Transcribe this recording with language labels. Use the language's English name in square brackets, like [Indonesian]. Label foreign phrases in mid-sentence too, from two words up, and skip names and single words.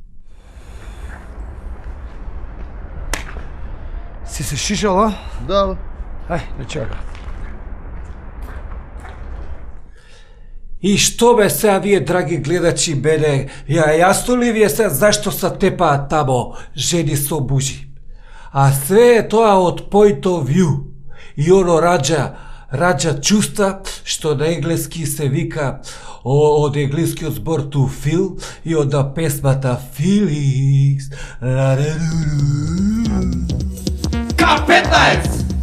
[Macedonian] Си се шишала? Да, Ај, не чека. И што бе сега вие, драги гледачи, мене, јасно ли ви е сега зашто се тепаат тамо жени со мужи? А све е тоа од [English] point of view. [Macedonian] И оно раѓа чувства, што на енглески се вика од енглескиот збор [English] to feel [Macedonian] и од песмата feelings. K15